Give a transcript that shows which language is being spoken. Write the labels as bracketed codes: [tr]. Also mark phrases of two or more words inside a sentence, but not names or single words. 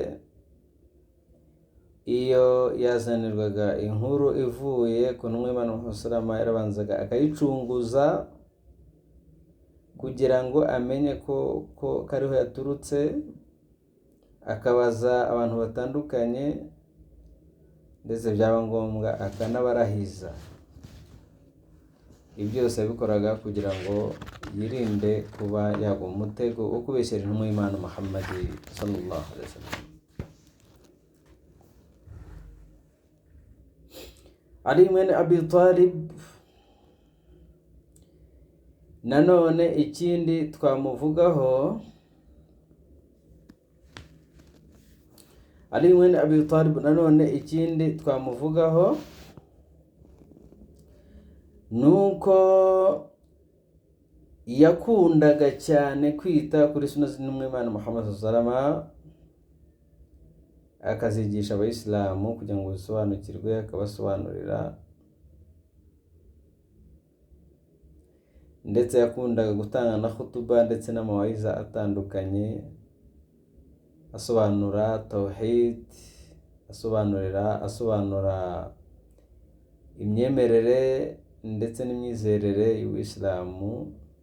[rw] Iyo yazanirwaga inkuru ivuye ku ntumwa y'Imana Muhammad sallallahu yarabanzaga akayicunguza kugira ngo amenye ko kariho yaturutse, akabaza abantu batandukanye ndetse byaba ngombwa akanabarahiza. Ibi byose yabikoraga kugira ngo yirinde kuba yagwa mu mutego wo kubeshyera intumwa y'Imana Muhammad [ar] صلى الله عليه وسلم. [rw] Ali mwene Abi Talib nanone ikindi twamuvugaho, Ali mwene Abi Talib nanone ikindi twamuvugaho nuko yakundaga cyane kwita kuri sunna z'intumwa y'Imana Muhammad [ar] صلى الله عليه وسلم, [rw] akazigisha abayisilamu kugira ngo bisobanukirwe, akabasobanurira. Ndetse yakundaga gutanga na khutuba ndetse n'amawa'iza atandukanye, asobanura tawhid, asobanura imyemerere ndetse n'imyizerere y'Ubuislamu.